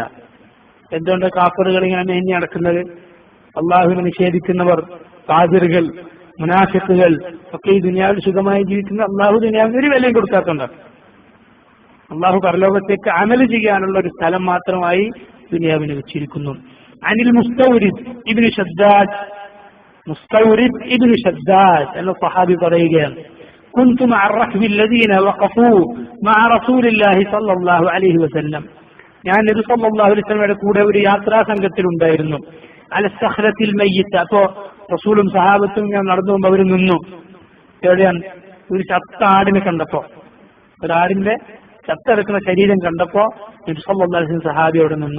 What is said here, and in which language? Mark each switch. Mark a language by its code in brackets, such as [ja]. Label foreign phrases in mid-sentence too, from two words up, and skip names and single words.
[ml] എന്തുകൊണ്ട് കാഫിറുകൾ ഇങ്ങനെ മേഞ്ഞു നടക്കുന്നത്? അള്ളാഹുവിനെ നിഷേധിക്കുന്നവർ, കാഫിറുകൾ, മുനാഫിഖുകൾ ഒക്കെ ഈ ദുനിയാവിൽ സുഖമായി ജീവിക്കുന്ന അള്ളാഹു ദുനിയാവിന് ഒരു വിലയും കൊടുക്കാത്തതുണ്ട്. അള്ളാഹു പരലോകത്തേക്ക് അമല് ചെയ്യാനുള്ള ഒരു സ്ഥലം മാത്രമായി ദുനിയാവിനെ വെച്ചിരിക്കുന്നു. അനിൽ മുസ്തൗരിദ് ഇബ്നു ഷദ്ദാദ് എന്ന സ്വഹാബി പറയുകയാണ്, [ar] كنت مع الركب الذين وقفوا مع رسول الله صلى الله عليه وسلم. [ml] ഞാൻ നബി [ar] صلى الله عليه [ml] വസല്ലമയുടെ കൂടെ ഒരു യാത്രാ സംഘത്തിലുണ്ടായിരുന്നു. [ar] على سخلة ميتة, [ml] അപ്പോ റസൂലും സഹാബത്തും ഞാൻ നടന്നു പോകുമ്പോൾ അവർ നിന്നു. എവിടെയാണ്? ഒരു ചത്ത ആടിനെ കണ്ടപ്പോ, ഒരാടിന്റെ ചത്തെടുക്കുന്ന ശരീരം കണ്ടപ്പോ നബി [ar] صلى الله عليه وسلم [ml] സഹാബി അവിടെ നിന്നു.